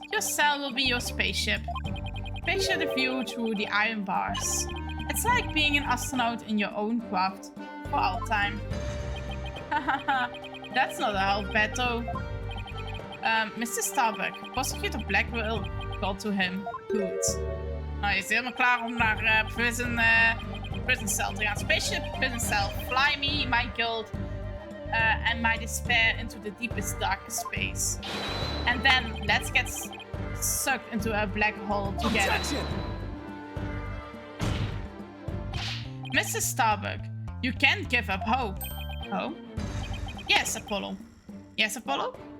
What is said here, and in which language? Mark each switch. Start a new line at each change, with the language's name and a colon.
English: Your cell will be your spaceship. Picture the view through the iron bars. It's like being an astronaut in your own craft for all time. Hahaha, that's not a half bad though. Mr. Starbuck, Prosecutor Blackwell called to him. Good.
Dutch: Nou, je is helemaal klaar om naar
English: prison cell
Dutch: te gaan.
English: Spaceship prison cell. Fly me, my guilt, and my despair into the deepest, darkest space. And then let's get sucked into a black hole together. Objection! Mr. Starbuck, you can't give up hope. Oh? Yes, Apollo. Yes, Apollo?